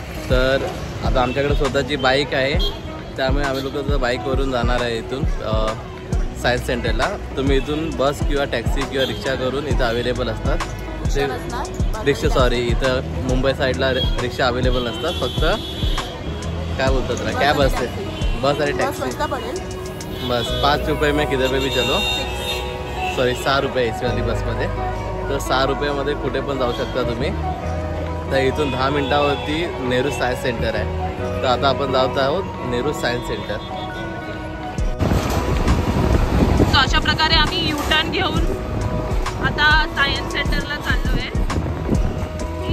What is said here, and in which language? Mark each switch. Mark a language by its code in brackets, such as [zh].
[mr] तर आता आमच्याकडे स्वतःची बाईक आहे, त्यामुळे आम्ही लोक तर बाईकवरून जाणार आहे इथून सायन्स सेंटरला. तुम्ही इथून बस किंवा टॅक्सी किंवा रिक्षा करून इथं अवेलेबल असतात. ते रिक्षा इथं मुंबई साईडला रिक्षा अवेलेबल नसतात, फक्त काय बोलतात ना कॅब असते, बस आणि टॅक्सी. [hi] बस 5 रुपये में किधर पे भी चलो. [mr] 6 रुपये एसी वाली बसमध्ये. तर 6 रुपयामध्ये कुठे पण जाऊ शकता तुम्ही. तर इथून 10 मिनिटावरती नेहरू सायन्स सेंटर आहे. तर आता आपण जात आहोत नेहरू सायन्स सेंटर. सो अशा प्रकारे आम्ही U-टर्न घेऊन आता सायन्स सेंटरला चाललो आहे.